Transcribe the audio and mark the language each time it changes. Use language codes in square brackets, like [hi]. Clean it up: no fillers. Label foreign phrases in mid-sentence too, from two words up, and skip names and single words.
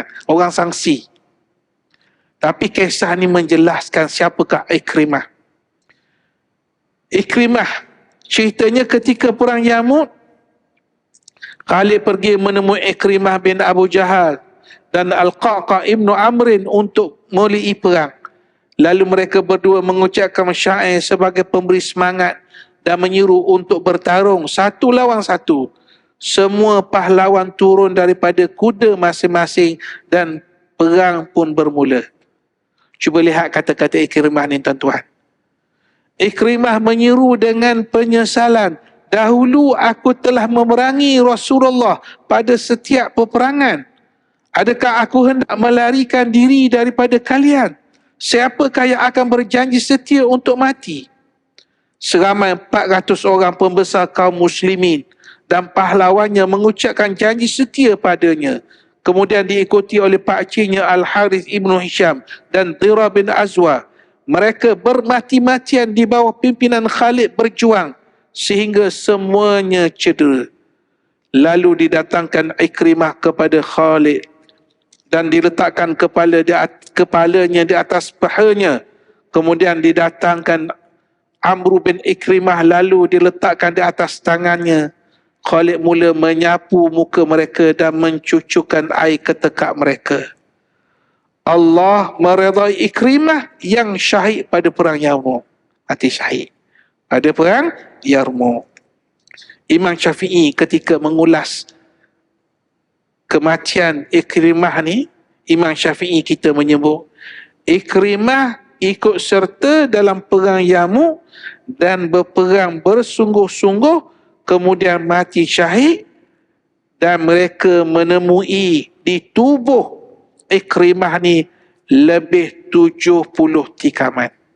[ms] Orang sangsi. Tapi kisah ni menjelaskan siapakah Ikrimah. Ikrimah, ceritanya ketika perang Yamud, Khalid pergi menemui Ikrimah bin Abu Jahal dan Al-Qa'qa' ibnu Amrin untuk mulai perang. Lalu mereka berdua mengucapkan syair sebagai pemberi semangat dan menyuruh untuk bertarung satu lawan satu. Semua pahlawan turun daripada kuda masing-masing dan perang pun bermula. Cuba lihat kata-kata Ikrimah ni tuan-tuan. Ikrimah menyeru dengan penyesalan. Dahulu aku telah memerangi Rasulullah pada setiap peperangan. Adakah aku hendak melarikan diri daripada kalian? Siapakah yang akan berjanji setia untuk mati? Seramai 400 orang pembesar kaum muslimin dan pahlawannya mengucapkan janji setia padanya. Kemudian diikuti oleh pakciknya Al-Harith ibnu Hisham dan Dhira bin Azwa. Mereka bermati-matian di bawah pimpinan Khalid berjuang sehingga semuanya cedera. Lalu didatangkan Ikrimah kepada Khalid dan diletakkan kepalanya di atas pahanya. Kemudian didatangkan Amr bin Ikrimah lalu diletakkan di atas tangannya. Khalid mula menyapu muka mereka dan mencucukkan air ke tekak mereka. Allah meredai Ikrimah yang syahid pada perang Yarmouk. Mati syahid pada perang Yarmouk. Imam Syafi'i ketika mengulas kematian Ikrimah ni, Imam Syafi'i kita menyebut Ikrimah ikut serta dalam perang Yarmouk dan berperang bersungguh-sungguh, kemudian mati syahid, dan mereka menemui di tubuh Ikrimah ni lebih 70 tikaman.